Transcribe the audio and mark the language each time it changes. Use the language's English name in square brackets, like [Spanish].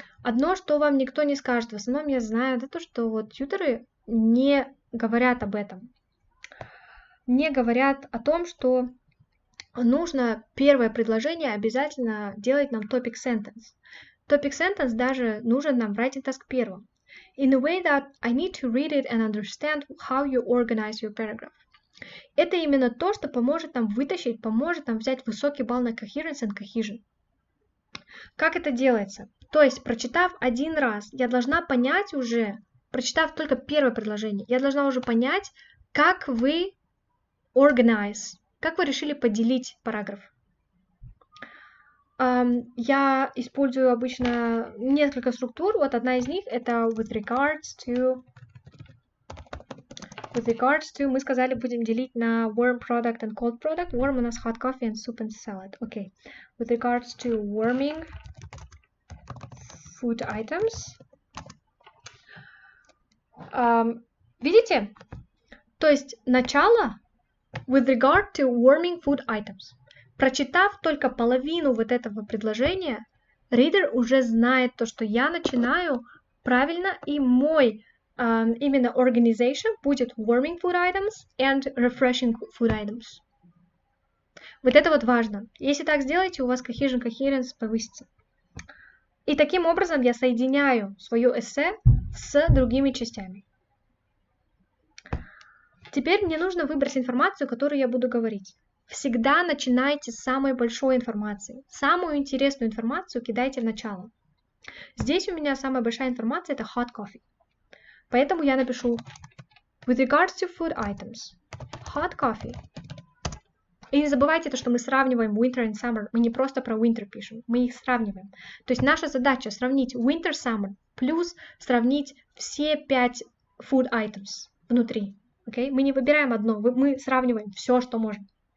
[Russian] Одно, что вам никто не скажет, в основном я знаю, это то, что вот тьюторы не говорят об этом. Не говорят о том, что нужно первое предложение обязательно делать нам [English] topic sentence. Topic sentence [Russian] даже нужен нам в [English] writing task [Russian] первом. [English] In a way that I need to read it and understand how you organize your paragraph. [Russian] Это именно то, что поможет нам вытащить, поможет нам взять высокий балл на [English] coherence and cohesion. [Russian] Как это делается? То есть, прочитав один раз, я должна понять уже, прочитав только первое предложение, я должна уже понять, как вы organize. Как вы решили поделить параграф? Я использую обычно несколько структур. Вот одна из них это [English] with regards to [Russian] мы сказали, будем делить на [English] warm product and cold product. Warm [Russian] у нас [English] hot coffee and soup and salad. Okay. With regards to warming food items. [Russian] Видите? То есть начало [English] with regard to warming food items. [Russian] Прочитав только половину вот этого предложения, reader уже знает то, что я начинаю правильно, и мой именно [English] organization [Russian] будет [English] warming food items and refreshing food items. [Russian] Вот это вот важно. Если так сделаете, у вас [English] cohesion, coherence [Russian] повысится. И таким образом я соединяю свое эссе с другими частями. Теперь мне нужно выбрать информацию, которую я буду говорить. Всегда начинайте с самой большой информации. Самую интересную информацию кидайте в начало. Здесь у меня самая большая информация – это [English] hot coffee. [Russian] Поэтому я напишу [English] with regards to food items, hot coffee. [Russian] И не забывайте то, что мы сравниваем [English] winter and summer. [Russian] Мы не просто про [English] winter [Russian] пишем, мы их сравниваем. То есть наша задача сравнить [English] winter, summer, [Russian] плюс сравнить все 5 [English] food items [Russian] внутри. [English] Okay? [Russian] Мы не выбираем одно, мы сравниваем все, что можем.